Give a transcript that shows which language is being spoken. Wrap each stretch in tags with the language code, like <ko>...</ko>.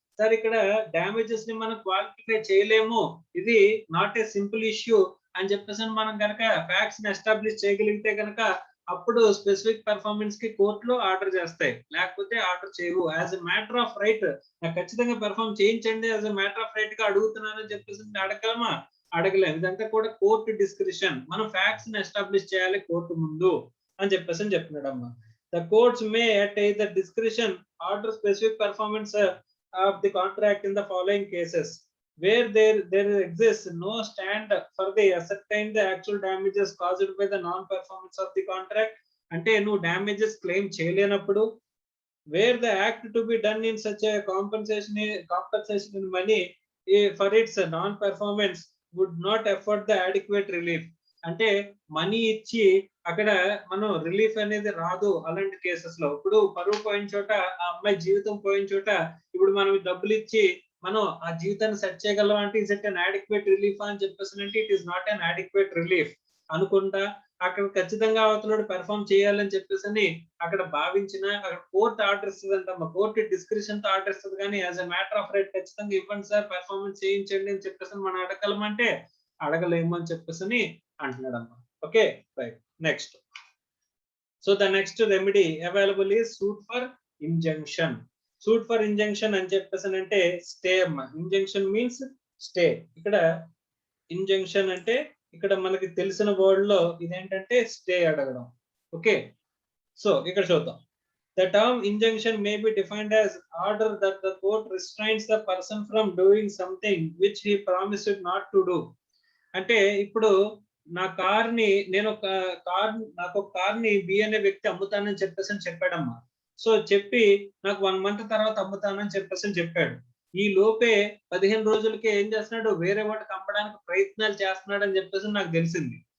<te>Sir ఇక్కడ damages ని మనం క్వాలిఫై చేయలేము, ఇది నాట్ ఏ సింపుల్ ఇష్యూ అని చెప్పేసి మనం కనుక ఫ్యాక్ట్స్ ని ఎస్టాబ్లిష్ చేయగలిగితే కనుక అప్పుడు స్పెసిఫిక్ పెర్ఫార్మెన్స్ కి కోర్టులో ఆర్డర్ చేస్తాయి, లేకపోతే ఆర్డర్ చేయవు. As a matter of right నాకు ఖచ్చితంగా పెర్ఫార్మ్ చేయించండి as a matter of right గా అడుగుతున్నాను అని చెప్పేసి అడగలమా, అడగలేము. ఇదంతా కూడా కోర్టు డిస్క్రిషన్, మనం ఫ్యాక్ట్స్ ని ఎస్టాబ్లిష్ చేయాలి కోర్టు ముందు అని చెప్పేసి చెప్తున్నాడు అమ్మా.</te> <en>The courts may at either discretion order specific performance of the contract in the following cases where there exists no stand for the ascertain the actual damages caused by the non performance of the contract.</en> <te>అంటే నువ్వు damages claim చేయలేనప్పుడు,</te> <en>where the act to be done in such a compensation in money for its non performance would not afford the adequate relief.</en> <te>అంటే money ఇచ్చి అక్కడ మనం relief అనేది రాదు అలాంటి కేసెస్ లో. ఇప్పుడు పరువు పోయిన చోట, ఆ అమ్మాయి జీవితం పోయిన చోట ఇప్పుడు మనం డబ్బులు ఇచ్చి మనం ఆ జీవితాన్ని సెట్ చేయగలం అంటే</te> <en>is it an adequate relief</en> <te>అని చెప్పేసి అంటే</te> <en>it is not an adequate relief</en> <te>అనుకుంటా అక్కడ ఖచ్చితంగా అవతలోడు పెర్ఫార్మ్ చేయాలని చెప్పేసి అక్కడ భావించిన అక్కడ కోర్టు ఆర్డర్ ఇస్తుంది అంటమ్మా. కోర్టు డిస్క్రిప్షన్ తో ఆర్డర్ ఇస్తుంది, కానీ as a matter of right ఖచ్చితంగా ఇవ్వండి సార్ పెర్ఫార్మెన్స్ చేయించండి అని చెప్పేసి మనం అడగలమంటే అడగలేము అని చెప్పేసి అంటున్నాడు అమ్మా.</te> <en>Okay right, next. So the next remedy available is suit for injunction. Suit for injunction</en> <te>అని చెప్పేసి అంటే స్టే అమ్మ.</te> <en>Injunction means stay.</en> <te>ఇక్కడ ఇంజంక్షన్ అంటే ఇక్కడ మనకి తెలిసిన వర్డ్ లో ఇదేంటంటే స్టే అడగడం. ఓకే, సో ఇక్కడ చూద్దాం.</te> <en>The term injunction may be defined as order that the court restrains the person from doing something which he promised not to do.</en> <te>అంటే ఇప్పుడు నా కార్ ని నేను నాకు ఒక కార్ ని బి అనే వ్యక్తి అమ్ముతానని చెప్పేసి చెప్పాడమ్మా. సో చెప్పి నాకు 1 మంత్ తర్వాత అమ్ముతానని చెప్పేసి చెప్పాడు. ఈ లోపే 15 రోజులకి ఏం చేస్తున్నాడు, వేరే వాడికి అమ్మడానికి ప్రయత్నాలు చేస్తున్నాడు అని చెప్పేసి నాకు తెలిసింది.</te>